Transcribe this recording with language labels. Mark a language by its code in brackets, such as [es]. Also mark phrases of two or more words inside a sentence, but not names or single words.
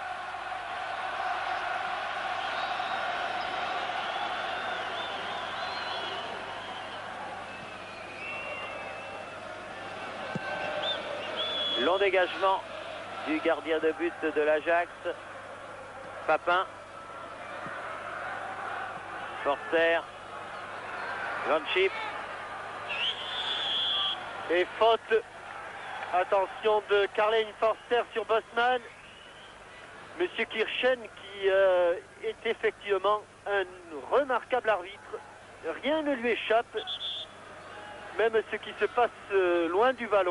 [fr] Long dégagement du gardien de but de l'Ajax. Papin. Forster. Van Schip. Et faute. Attention de Karl-Heinz Forster sur Bosman. Monsieur Kirchen qui est effectivement un remarquable arbitre. Rien ne lui échappe. Même ce qui se passe loin du ballon.